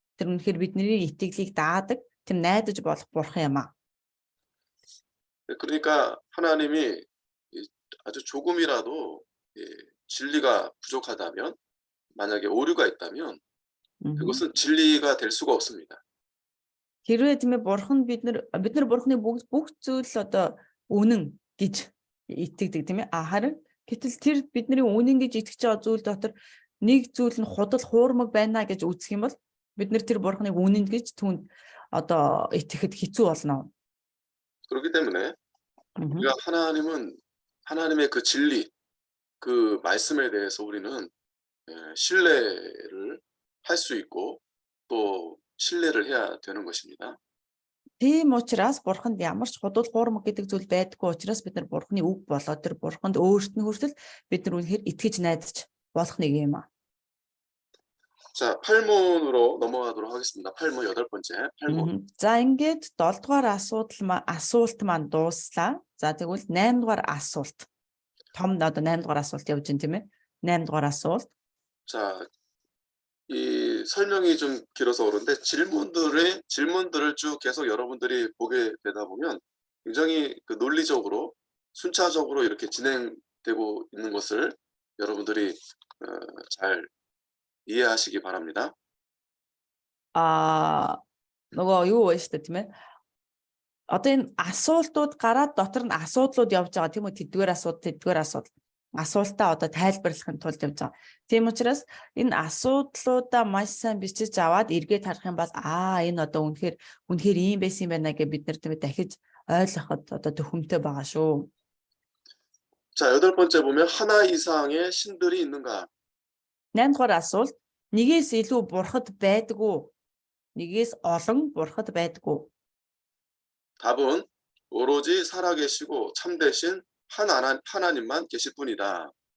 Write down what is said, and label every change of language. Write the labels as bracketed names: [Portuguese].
[Mongolian] Тэр үнэхээр бидний итгэлийг даадаг. Тэр найдаж болох бурхан юм аа. [Korean] 그러니까 하나님이 아주 조금이라도 진리가 부족하다면, 만약에 오류가 있다면 그것은 진리가 될 수가 없습니다. [Mongolian] Хэрвээ тийм ээ бурхан бид нар бурханы бүх зүйл үнэн гэж итгэдэг тийм ээ. Харин гэтэл тэр бидний үнэн гэж итгэж байгаа зүйл дотор нэг зүйл нь худал хуурмаг байна гэж үзэх юм бол бид нар тэр бурханыг үнэн гэж түүнд итгэхэд хэцүү болно. [Korean] 그렇기 때문에 우리가 하나님의 그 진리, 그 말씀에 대해서 우리는 신뢰를 할 수 있고 또 신뢰를 해야 되는 것입니다. [Mongolian] Тийм учраас бурханд ямар ч худал хуурмаг гэдэг зүйл байдаггүй учраас бид нар бурханы үг болоод тэр бурханд өөрт нь хүртэл бид нар үнэхээр итгэж найдаж болох нэг юм аа. [Korean] 자, 8문으로 넘어가도록 하겠습니다. 8문 여덟 번째. 8문. [Mongolian] За ингээд 7 дугаар асуулт маань дууслаа. За тэгвэл 8 дугаар асуулт. Том 8 дугаар асуулт явж байна тийм ээ. 8 дугаар асуулт. [Korean] 자, 이 설명이 좀 길어서 그런데 질문들을 쭉 계속 여러분들이 보게 되다 보면 굉장히 그 논리적으로 순차적으로 이렇게 진행되고 있는 것을 여러분들이 잘 이해하시기 바랍니다. [Mongolian] нөгөө юу вэ шүү дээ тийм ээ. Одоо энэ асуултууд гараад дотор нь асуудлууд явж байгаа тийм үү? Тэдгээр асуудал. Асуултаа тайлбарлахын тулд явж байгаа. Тийм учраас энэ асуудлуудаа маш сайн бичиж аваад эргээд харах юм бол энэ үнэхээр ийм байсан юм байна гэж бид нар тийм ээ дахиж ойлгоход төхөмтэй байгаа шүү. [Korean] 자, 여덟 번째 보면 하나 이상의 신들이 있는가? [Mongolian] 8 дугаар асуулт. Нэгээс илүү бурхад байдгүй. Нэгээс олон бурхад байдгүй. [Korean] 답은 오로지 살아계시고 참되신 하나님만 계실 뿐이다.